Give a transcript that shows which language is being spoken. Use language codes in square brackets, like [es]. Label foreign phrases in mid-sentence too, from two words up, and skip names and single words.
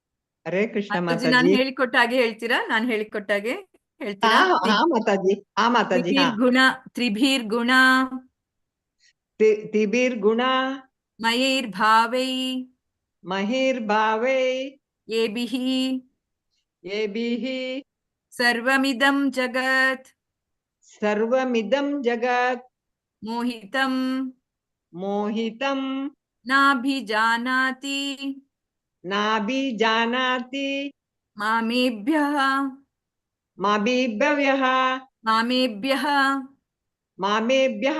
[kn] ಮಾತಾಜಿ. ನಾನು ಹೇಳಿಕೊಟ್ಟ ಹಾಗೆ ಹೇಳ್ತೀರಾ? ನಾನು ಹೇಳಿಕೊಟ್ಟಾಗೆ ಹೇಳ್ತೀರಾ? ಮಾತಾಜಿ ಹಾ [sa] ತ್ರಿಭಿರ್ಗುಣ ತಿಬಿರ್ಗುಣ ಮಯೈರ್ಭಾವೈ ಮಹಿರ್ಭಾವೈ ಏಭಿಃ ಏಭಿಃ ಸರ್ವಮಿದಂ ಜಗತ್ ಸರ್ವಮಿದಂ ಜಗತ್ ಮೋಹಿತಂ ಮೋಹಿತಂ ನಾಭಿಜಾನಾತಿ ನಾಭಿಜಾನಾತಿ ಮಾಮೇಭ್ಯಃ ಮಾಭಿಭ್ಯಃ ಮಾಮೇಭ್ಯಃ ಮಾಮೇಭ್ಯಃ